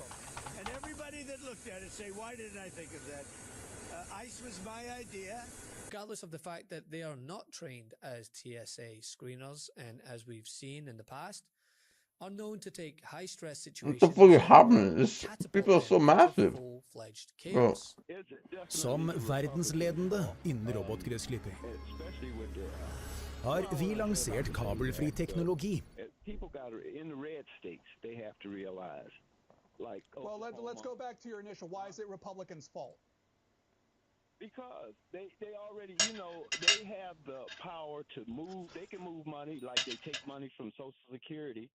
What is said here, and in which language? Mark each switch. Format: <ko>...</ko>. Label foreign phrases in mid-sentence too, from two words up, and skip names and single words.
<en>And everybody that looked at it say, why didn't I think of that? ICE was my idea. Regardless of the fact that they are not trained as TSA screeners, and as we've seen in the past, are known to take high-stress situations. What the fuck is happening? This, people are so massive. Bro.</en> <no>Som verdensledende innen robotgressklipping har vi lansert kabelfri teknologi.</no> <en>People got in the red states, they have to realize, like. Well, let's go back to your initial. Why is it Republicans' fault? Because they already, they have the power to move. They can move money, like they take money from Social Security.</en>